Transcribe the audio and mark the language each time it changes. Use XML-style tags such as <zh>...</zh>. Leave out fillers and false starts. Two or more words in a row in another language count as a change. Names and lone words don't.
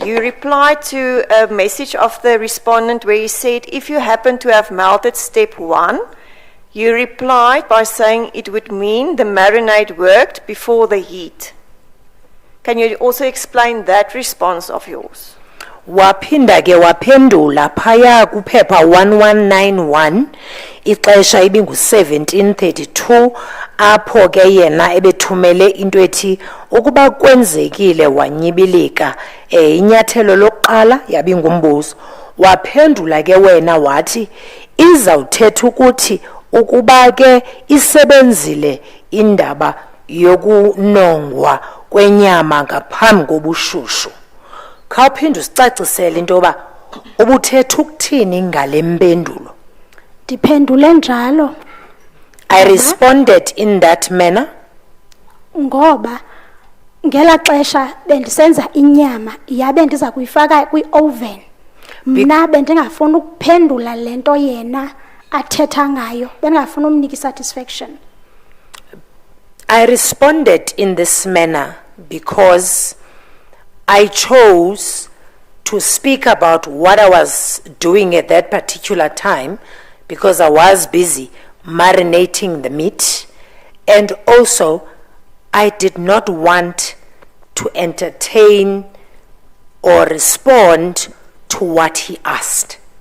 <en>You replied to a message of the respondent where he said, if you happen to have melted step 1, you replied by saying it would mean the marinade worked before the heat. Can you also explain that response of yours?</en> <xh>Waphinda ke waphendula phaya kuphepha 1191 ixesha ibingu 1732 apho ke yena ebethumele into ethi ukuba kwenzekile wanyibilika inyathelo lokuqala yabingumbuzo waphendula ke wena wathi izawuthetha ukuthi ukuba ke isebenzile indaba yokunongwa kwenyama ngaphambi kobushushu. Khawuphinda usicacisele into yoba ubuthetha ukuthini ngale mpendulo. Ndiphendule njalo.</xh> <en>I responded in that manner.</en> <xh>Ngoba ngela xesha bendisenza inyama yabe ndiza kuyifaka kwi-oven. Mna bendingafuna ukuphendula lento yena athetha ngayo. Bendingafuna umnika satisfaction.</xh> <en>I responded in this manner because I chose to speak about what I was doing at that particular time because I was busy marinating the meat, and also I did not want to entertain or respond to what he asked.</en>